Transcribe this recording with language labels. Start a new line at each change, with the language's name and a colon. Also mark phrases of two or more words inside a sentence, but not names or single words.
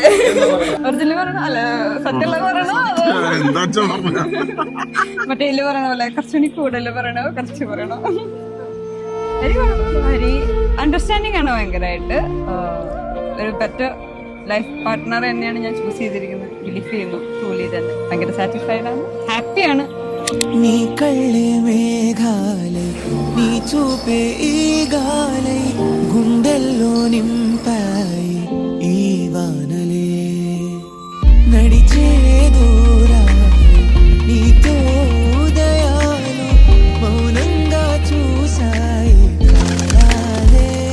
Malayalam: ഒറിജിനൽ പറയണോ അല്ല സത്യമുള്ള പറയണോ മറ്റേ ഇല്ല പറയണ പോലെ കുറച്ചുകൂടി കൂടുതൽ പറയണോ കുറച്ച് പറയണോ?
English: very understanding
Malayalam: ആണ് ഭയങ്കരമായിട്ട്. ഒരു
English: better life partner
Malayalam: തന്നെയാണ് ഞാൻ ചൂസ് ചെയ്തിരിക്കുന്നത്. ബിലീഫ് ചെയ്യുന്നു ട്രൂലി തന്നെ. ഭയങ്കര സാറ്റിസ്ഫൈഡ് ആണ്, ഹാപ്പിയാണ്.
Telugu: నీ కళ్ళే మేఘాలై నీ చూపే ఈ గాలై గుండెల్లో నింపాయి ఈ వానలే నడిచే దూరాలు నీతో ఉదయాలు మౌనంగా చూసాయి కాలాలే